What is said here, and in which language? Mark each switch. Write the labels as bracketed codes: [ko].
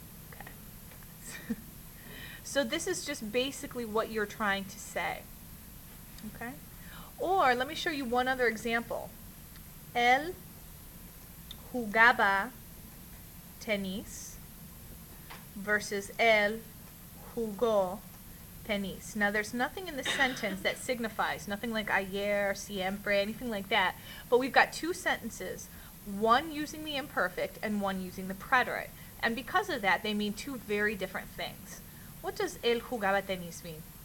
[en] Okay. So this is just basically what you're trying to say. Okay? Or let me show you one other example. [es] Él jugaba tenis versus él jugó tenis. [en] Now there's nothing in the sentence that signifies, nothing like [es] ayer, siempre, [en] anything like that, but we've got two sentences, one using the imperfect and one using the preterite. And because of that, they mean two very different things. What does [es] él jugaba tenis [en] mean?